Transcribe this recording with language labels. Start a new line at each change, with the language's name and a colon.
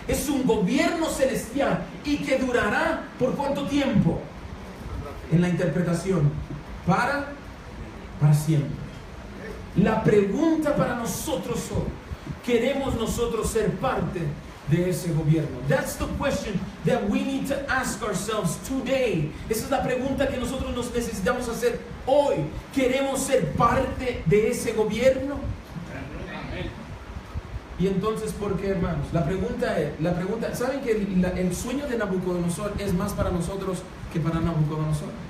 Spanish: Es un gobierno celestial y que durará ¿por cuánto tiempo? En la interpretación, para siempre. La pregunta para nosotros hoy: ¿queremos nosotros ser parte de ese gobierno?
English: That's the question that we need to ask ourselves today.
Spanish: Esa es la pregunta que nosotros nos necesitamos hacer hoy. ¿Queremos ser parte de ese gobierno? Y entonces, ¿por qué, hermanos? La pregunta, ¿saben que el sueño de Nabucodonosor es más para nosotros que para Nabucodonosor?